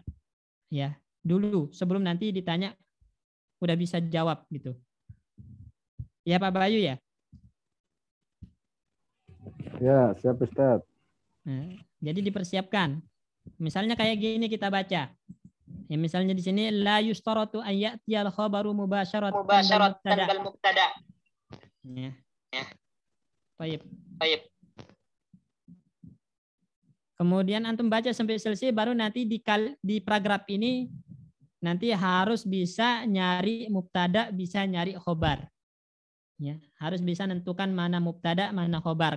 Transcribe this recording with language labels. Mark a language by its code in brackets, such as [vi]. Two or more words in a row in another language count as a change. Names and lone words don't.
[id] Ya, dulu sebelum nanti ditanya udah bisa jawab gitu. Ya Pak Bayu ya? Ya, siap Ustaz. Nah, jadi dipersiapkan. Misalnya kayak gini kita baca. Ya, misalnya di sini [ar] لا يشترط أن يأتي الخبر مباشرة بالمبتدأ. [id] Ya. Baik. Kemudian antum baca sampai selesai, baru nanti di paragraf ini nanti harus bisa nyari mubtada, bisa nyari khobar. Ya, harus bisa menentukan mana mubtada, mana khobar.